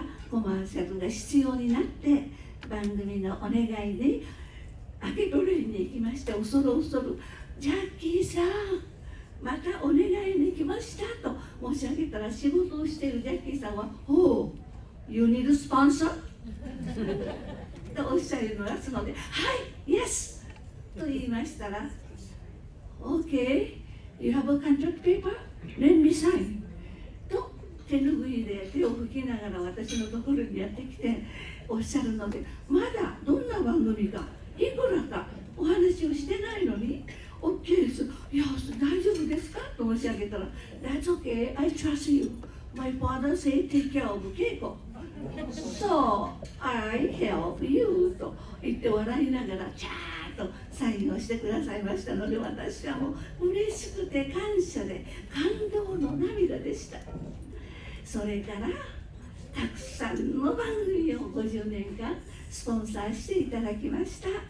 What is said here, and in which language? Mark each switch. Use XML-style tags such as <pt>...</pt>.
<ja>コマーシャルが必要になって、番組のお願いでアケトレインに行きまして、恐る恐るジャッキーさんまたお願いに来ましたと申し上げたら、仕事をしているジャッキーさんは</ja> <en>You need a sponsor?</en> <ja>とおっしゃるのですので、はい、Yes! と言いましたら、</ja> <en>Okay, you have a contract paper? Let me sign.</en> <ja>と手拭いで手を拭きながら私のところにやってきておっしゃるので、まだどんな番組かいくらかお話をしてないのに、OK です、いや大丈夫ですかと申し上げたら、</ja> <en>That's okay, I trust you. My father said take care of 稽古。 So, I help you</en> <ja>と言って笑いながらチャーッとサインをしてくださいましたので、私はもう嬉しくて感謝で感動の涙でした。それからたくさんの番組を50年間スポンサーしていただきました。</ja>